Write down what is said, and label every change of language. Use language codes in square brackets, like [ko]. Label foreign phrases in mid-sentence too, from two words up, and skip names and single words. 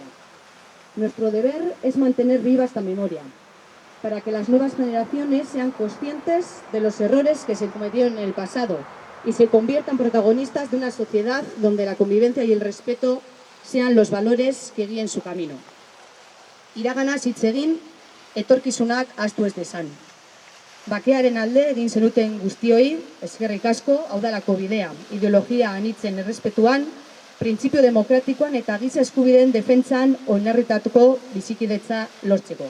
[es] Nuestro deber es mantener viva esta memoria, para que las nuevas generaciones sean conscientes de los errores que se cometieron en el pasado y se conviertan protagonistas de una sociedad donde la convivencia y el respeto sean los valores que guíen su camino. [eu] Iraganaz hitz egin, etorkizunak ahaztu ez dezan. Bakearen alde egin zenuten guztioi, eskerrik asko, hau dalako bidea, ideologia anitzen errespetuan, printzipio demokratikoan eta giza eskubideen defentsan oinarritatuko bizikidetza lortzeko.